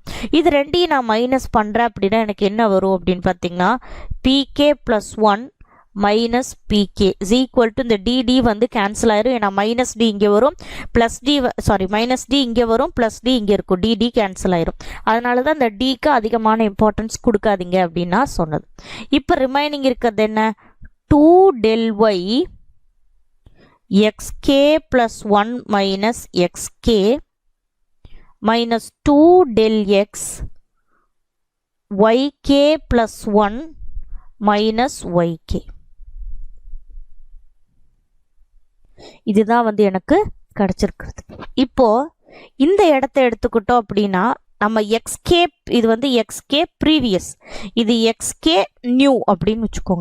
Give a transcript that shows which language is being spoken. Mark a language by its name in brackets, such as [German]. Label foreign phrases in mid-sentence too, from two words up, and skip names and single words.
[Tamil] இது ரெண்டையும் நான் மைனஸ் பண்ணுறேன் அப்படின்னா எனக்கு என்ன வரும் அப்படின்னு பார்த்தீங்கன்னா [English] pk plus 1 minus pk is equal to [Tamil] இந்த டிடி வந்து கேன்சல் ஆயிரும். ஏன்னா [English] minus d [Tamil] இங்கே வரும், [English] plus d, sorry minus d [Tamil] இங்கே வரும், [English] plus d [Tamil] இங்கே இருக்கும், டிடி கேன்சல் ஆயிரும். அதனால தான் இந்த டிக்கு அதிகமான இம்பார்ட்டன்ஸ் கொடுக்காதீங்க அப்படின்னு நான் சொன்னது. இப்போ ரிமைனிங் இருக்கிறது என்ன, [English] 2 del y xk plus 1 minus xk minus 2 del x yk plus 1 minus yk. [Tamil] இதுதான் வந்து எனக்கு கிடைச்சிருக்கிறது. இப்போ இந்த இடத்த எடுத்துக்கிட்டோம் அப்படின்னா நம்ம எக்ஸ்கே, இது வந்து [English] xk previous, [Tamil] இது [English] xk new [Tamil] அப்படின்னு வச்சுக்கோங்க.